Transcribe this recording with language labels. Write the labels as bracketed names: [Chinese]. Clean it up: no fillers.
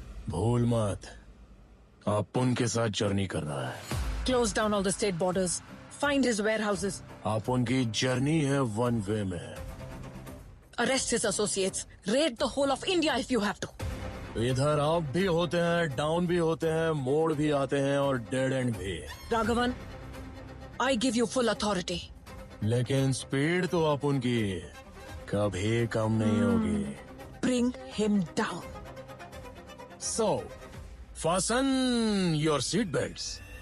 [Hindi] भूल मत, आप उनके साथ जर्नी कर रहा है। [English] Close down all the state borders. Find his warehouses. [Hindi] आप उनकी जर्नी है वन वे में। [English] Arrest his associates. Raid the whole of India if you have to. [Hindi] इधर अप भी होते हैं, डाउन भी होते हैं, मोड़ भी आते हैं और डेड एंड भी। [English] Raghavan, I give you full authority. [Hindi] लेकिन स्पीड तो आप उनकी कभी कम नहीं होगी। [English] Bring him down. So, fasten your seat belts.